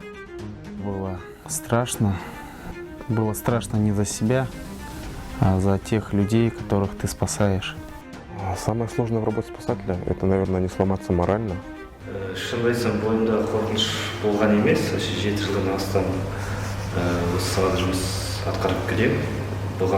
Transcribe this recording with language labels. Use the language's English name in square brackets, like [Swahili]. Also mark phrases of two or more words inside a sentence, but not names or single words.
[Russian] Было страшно. Было страшно не за себя, а за тех людей, которых ты спасаешь. Самое сложное в работе спасателя – это, наверное, не сломаться морально. [Kazakh] Шынымды айтсам, бойымда қорқыныш болған емес. 7 жылдан астам осы салада жұмыс атқарып келемін.